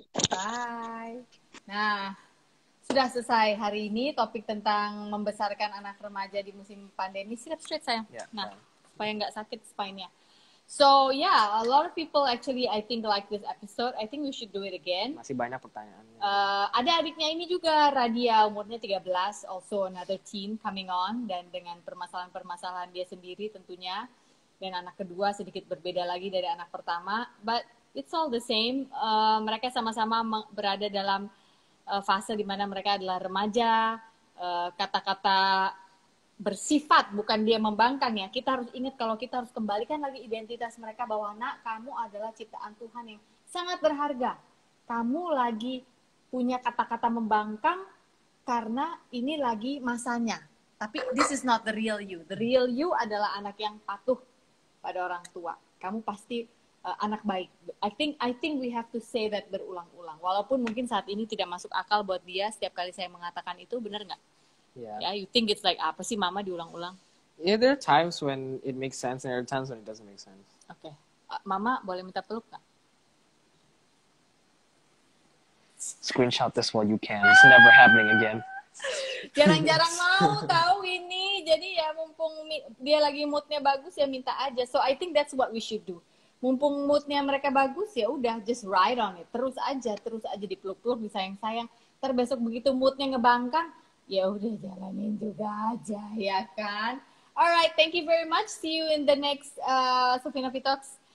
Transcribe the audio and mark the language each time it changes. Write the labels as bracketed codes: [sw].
[id] Bye. Nah, sudah selesai hari ini topik tentang membesarkan anak remaja di musim pandemi. [en] Sit up straight [id] sayang. Nah, supaya nggak sakit spine-nya. [en] So yeah, a lot of people actually I think like this episode. I think we should do it again. [id] Masih banyak pertanyaannya. Ada adiknya ini juga, Radia, umurnya 13, [en] also another teen coming on, [id] dan dengan permasalahan-permasalahan dia sendiri tentunya. Dan anak kedua sedikit berbeda lagi dari anak pertama, [en] but it's all the same. [id] Mereka sama-sama berada dalam fase di mana mereka adalah remaja. Kata-kata bersifat, bukan dia membangkang ya. Kita harus ingat kalau kita harus kembalikan lagi identitas mereka bahwa nak, kamu adalah ciptaan Tuhan yang sangat berharga. Kamu lagi punya kata-kata membangkang karena ini lagi masanya. Tapi [en] this is not the real you. The real you [id] adalah anak yang patuh pada orang tua. Kamu pasti anak baik. [en] I think we have to say that [id] berulang-ulang. Walaupun mungkin saat ini tidak masuk akal buat dia setiap kali saya mengatakan itu, benar nggak? [en] Yeah, you think it's like [id] apa sih mama diulang-ulang? [en] Yeah, there are times when it makes sense and there are times when it doesn't make sense. Okay. [id] Mama boleh minta peluk nggak? [en] Screenshot this while you can. It's never happening again. [id] Jarang-jarang mau tahu ini. Jadi ya mumpung dia lagi moodnya bagus ya minta aja. [en] So I think that's what we should do. [id] Mumpung moodnya mereka bagus ya udah [en] just ride on it. [id] Terus aja dipeluk-peluk, disayang-sayang. Ntar besok begitu moodnya ngebangkang, ya udah jalanin juga aja, ya kan? [en] Alright, thank you very much. See you in the next Sofina Talks.